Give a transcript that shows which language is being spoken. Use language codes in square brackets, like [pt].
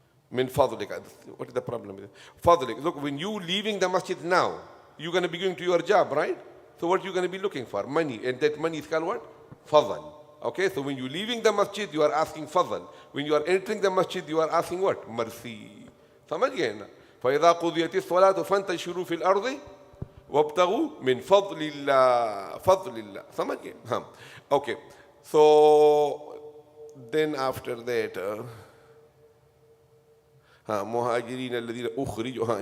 [en] Min fadlik. What is the problem with it? Fadlik. Look, when you leaving the masjid now, you're going to be going to your job, right? So what you're going to be looking for? Money. And that money is called what? Fadl. Okay, so when you're leaving the masjid, you are asking fadl. When you are entering the masjid, you are asking what? Mercy. [hi] समझ गए ना? [ar] فإذا قضيت الصلاة فانتشروا في الأرض وابتغوا من فضل الله. [hi] समझ गए? हाँ. [en] Okay. So then after that, [ar] مهاجرين الذين أخرجوا.